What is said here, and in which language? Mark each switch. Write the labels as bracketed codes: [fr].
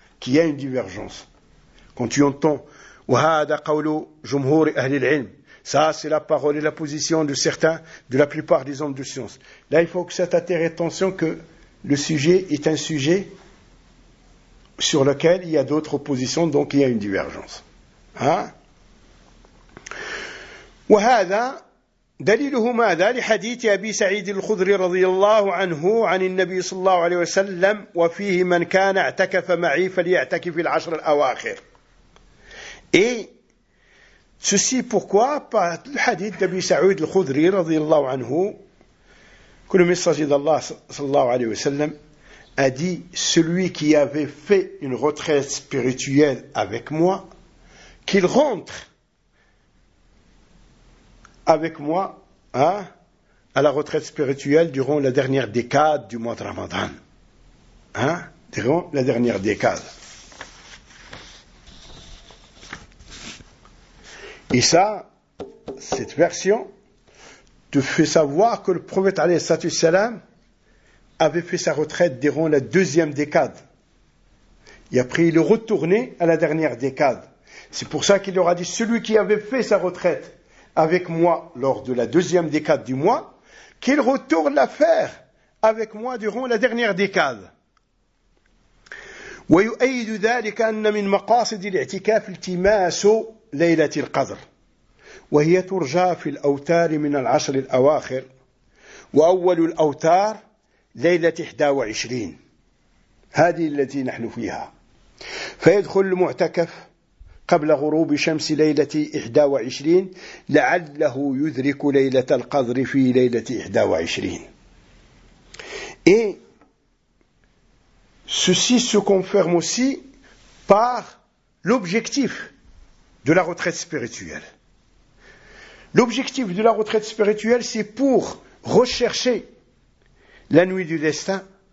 [fr] Qu'il y a une divergence. Quand tu entends « [ar] وَهَذَا قَوْلُ جُمْهُورِ أَهْلِ الْعِلْمِ [fr] » ça, c'est la parole et la position de certains, de la plupart des hommes de science. Là, il faut que ça t'attire attention que le sujet est un sujet sur lequel il y a d'autres positions, donc il y a une divergence. Hein? [ar] وهذا دليله ماذا لحديث أبي سعيد الخدري رضي الله عنه عن النبي صلى الله عليه وسلم وفيه من كان اعتكف معي فليعتكف العشر الأواخر. [fr] Et ceci pourquoi par le hadith d'Abi Sa'id al-Khudri رضي الله عنه que le messager d'Allah صلى الله عليه وسلم a dit celui qui avait fait une retraite spirituelle avec moi qu'il rentre avec moi, hein, à la retraite spirituelle durant la dernière décade du mois de Ramadan. Hein, durant la dernière décade. Et ça, cette version, te fait savoir que le prophète alayhi salam avait fait sa retraite durant la deuxième décade. Et après, il est retourné à la dernière décade. C'est pour ça qu'il leur a dit, celui qui avait fait sa retraite avec moi lors de la deuxième décade du mois, qu'il retourne la faire avec moi durant la dernière décade. [ar] ويؤيد ذلك أن من مقاصد الاعتكاف التماس ليلة القدر وهي ترجى في الأوتار من العشر الأواخر وأول الأوتار ليلة 21 هذه التي نحن فيها فيدخل المعتكف قبل غروب شمس ليلة 21 لعله يدرك ليلة القدر في ليلة 21 [fr] Et ceci se confirme aussi par l'objectif de la retraite spirituelle. L'objectif de la retraite spirituelle, c'est pour rechercher la nuit du destin.